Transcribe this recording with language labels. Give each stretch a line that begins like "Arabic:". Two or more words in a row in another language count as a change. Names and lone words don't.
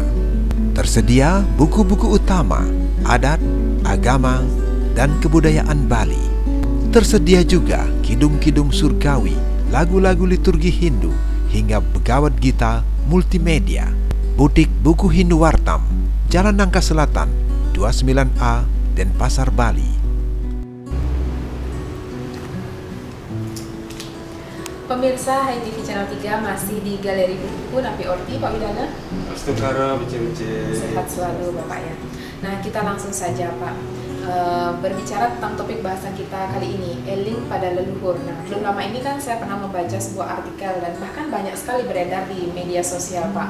Indonesian: Tersedia buku-buku utama, adat, agama, dan kebudayaan Bali. Tersedia juga kidung-kidung surgawi, lagu-lagu liturgi Hindu, hingga Bhagavad Gita multimedia. Butik Buku Hindu Wartam, Jalan Nangka Selatan, 29A, Denpasar, Bali. Pemirsa HiTV Channel 3 masih di Galeri Buku Napi Orti, Pak Widana. Astukara, bice-bice. Sehat selalu Bapak ya. Nah, kita langsung saja Pak. Berbicara tentang topik bahasan kita kali ini, eling pada leluhur. Nah, belum lama ini kan saya pernah membaca sebuah artikel dan bahkan banyak sekali beredar di media sosial Pak.